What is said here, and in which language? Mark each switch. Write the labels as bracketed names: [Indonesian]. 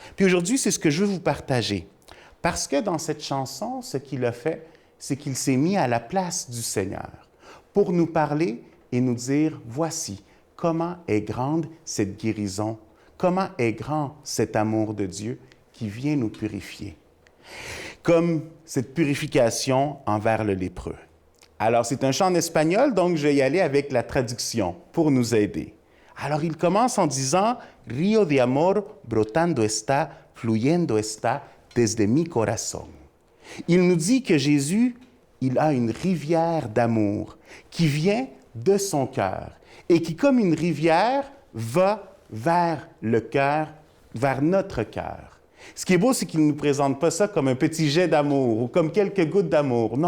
[French] Puis aujourd'hui, c'est ce que je veux vous partager. Parce que dans cette chanson, ce qu'il a fait, c'est qu'il s'est mis à la place du Seigneur pour nous parler et nous dire, voici comment est grande cette guérison, comment est grand cet amour de Dieu qui vient nous purifier. Comme cette purification envers le lépreux. Alors, c'est un chant en espagnol, donc je vais y aller avec la traduction pour nous aider. [Spanish] Alors, [French] il commence en disant [Spanish] « Río de amor brotando está, fluyendo está desde mi corazón ». [French] Il nous dit que Jésus, il a une rivière d'amour qui vient de son cœur et qui, comme une rivière, va vers le cœur, vers notre cœur. Ce qui est beau, c'est qu'il ne nous présente pas ça comme un petit jet d'amour ou comme quelques gouttes d'amour.